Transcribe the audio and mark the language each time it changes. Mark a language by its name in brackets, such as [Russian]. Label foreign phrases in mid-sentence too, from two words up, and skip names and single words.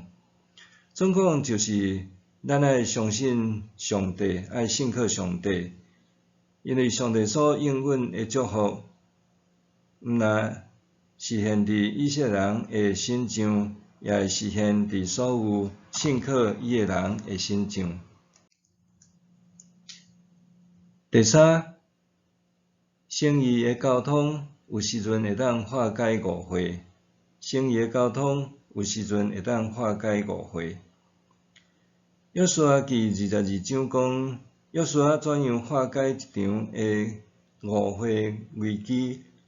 [Min Nan Chinese] 总讲就是，咱爱相信上帝，爱信靠上帝，因为上帝所应允的祝福，毋但实现伫以色列人的身上，也会实现伫所有信靠伊的人的身上。第三，诚意的交通有时阵会当化解误会。诚意的交通有时阵会当化解误会。约书亚记22章讲，约书亚怎样化解一场的误会危机？